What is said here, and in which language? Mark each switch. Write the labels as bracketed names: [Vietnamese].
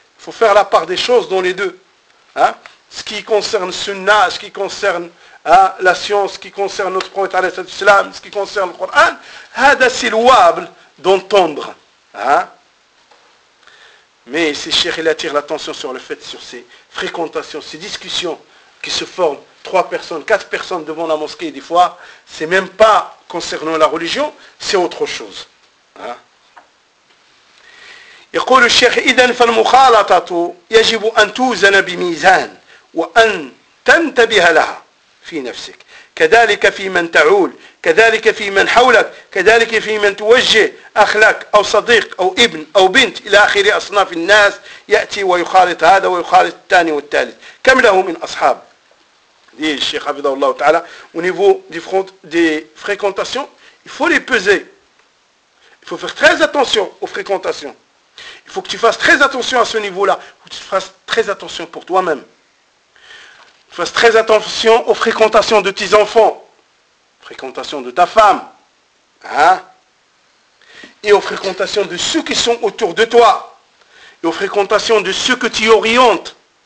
[French] Il faut faire la part des choses dans les deux. Hein? Ce qui concerne Sunna, ce qui concerne hein, la science, ce qui concerne notre prophète alayhi salatu wassalam, ce qui concerne le Coran, hada c'est louable d'entendre. Hein? Mais ces chers, il attire l'attention sur le fait, sur ces fréquentations, ces discussions qui se forment, trois personnes, quatre personnes devant la mosquée, des fois, c'est même pas concernant la religion, c'est autre chose. Hein? [Arabic] يقول الشيخ إذن فالمخالطة يجب أن توزن بميزان وأن تنتبه لها في نفسك كذلك في من تعول كذلك في من حولك كذلك في من توجه أخلاق أو صديق أو ابن أو بنت إلى آخر أصناف الناس يأتي ويخالط هذا ويخالط الثاني والثالث كم له من أصحاب دي الشيخ حفظه الله تعالى [French] au niveau des fréquentations il faut les peser il faut faire très attention aux fréquentations. Il faut que tu fasses très attention à ce niveau-là. Il faut que tu fasses très attention pour toi-même. Tu fasses très attention aux fréquentations de tes enfants. Fréquentations de ta femme. Hein? Et aux fréquentations de ceux qui sont autour de toi. Et aux fréquentations de ceux que tu orientes.